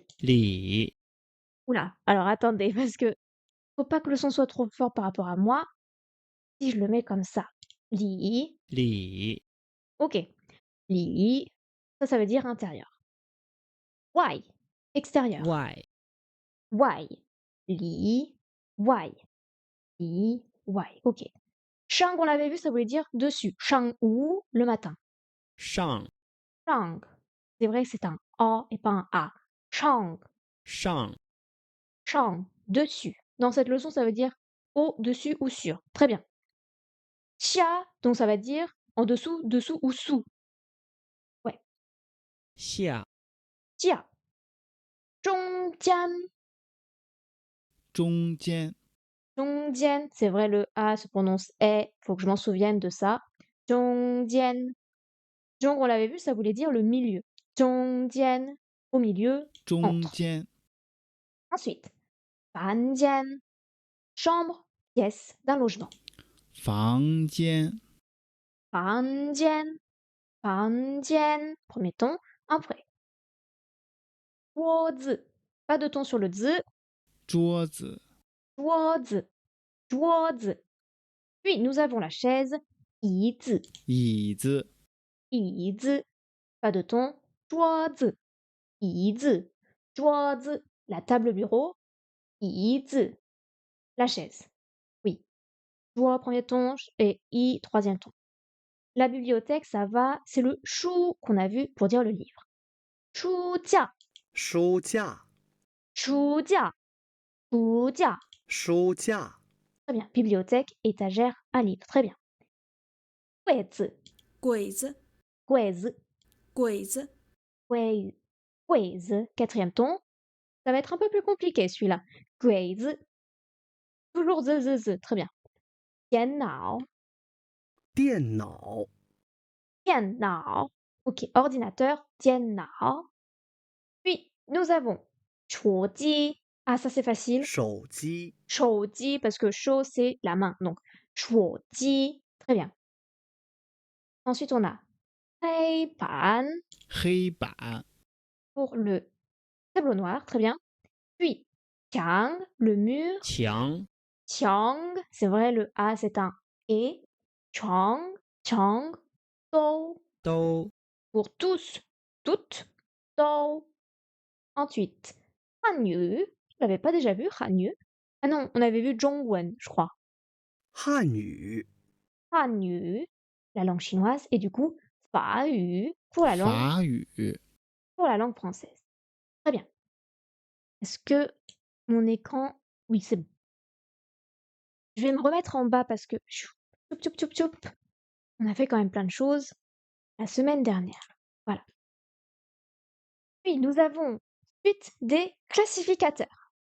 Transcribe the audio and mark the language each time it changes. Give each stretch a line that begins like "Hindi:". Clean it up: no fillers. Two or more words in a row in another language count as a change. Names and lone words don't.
Chinese: 礼
French: Oula. Alors attendez, parce que faut pas que le son soit trop fort par rapport à moi. Si je le mets comme ça. Li.
Chinese: 礼
French: Ok. Li. Ça veut dire intérieur. Why. Extérieur.
Chinese: 外外 里 外. 里 外.
French: Ok. Shang, on l'avait vu, ça voulait dire dessus. Shang ou le matin.
Chinese: 上 Shang.
French: C'est vrai que c'est un A et pas un A.
Chinese: Shang. 上
French: Shang, dessus. Dans cette leçon, ça veut dire au-dessus ou sur. Très bien. Xia, donc ça va dire en dessous, dessous ou sous. Ouais.
Chinese: 下下 中间. 中间 Zhongjian.
French: C'est vrai, le A se prononce E. Faut que je m'en souvienne de ça.
Chinese: Zhongjian.
French: Zhong, on l'avait vu, ça voulait dire le milieu. Zhongjian. Au milieu,
Chinese: 中
French: entre.
Chinese: 间
French: Ensuite, Fanjian. Chambre, pièce d'un logement.
Chinese: 房间房间 房间.
French: Premier ton. Après.
Chinese: 桌子.
French: Pas de ton sur le z.
Chinese: 桌子桌子. 桌子.
French: Puis nous avons la chaise.
Chinese: 椅子. 椅子椅子.
French: Pas de ton.
Chinese: 桌子. 椅子.桌子.
French: La table bureau.
Chinese: 椅子.
French: La chaise. Oui. 桌, premier ton, et i, troisième ton. La bibliothèque, ça va, c'est le chou qu'on a vu pour dire le livre.
Chinese: 书架. 书架，书架.书架. 书架，
French: Très bien. Bibliothèque, étagère à livres. Très bien.
Chinese: 柜子. 柜子，柜子. 柜子，柜子.
French: Quatrième ton. Ça va être un peu plus compliqué celui-là.
Chinese: 柜子.
French: Toujours z. Très bien.
Chinese: 电脑. 电脑，电脑. Ok.
French: Ordinateur.
Chinese: 电脑.
French: Puis, nous avons 手机. Ah, ça c'est facile.
Chinese: 手机，
French: 手机 parce que 手 c'est la main. Donc,
Chinese: 手机.
French: Très bien. Ensuite, on a 黑板
Chinese: 黑板
French: pour le tableau noir. Très bien. Puis, 墙, le mur.
Chinese: 墙
French: Chang, c'est vrai, le A c'est un E.
Chinese: 墙 墙 都, 都
French: pour tous, toutes, Do. Ensuite, Hanyu, je l'avais pas déjà vu, Hanyu. Ah non, on avait vu Zhongwen, je crois.
Chinese: 汉语， Hanyu,
French: la langue chinoise, et du coup,
Chinese: Fayu 法语
French: pour la langue française. Très bien. Est-ce que mon écran... Oui, c'est bon. Je vais me remettre en bas parce que... Choup, choup, choup, choup. On a fait quand même plein de choses la semaine dernière. Voilà. Puis nous avons suite des classificateurs.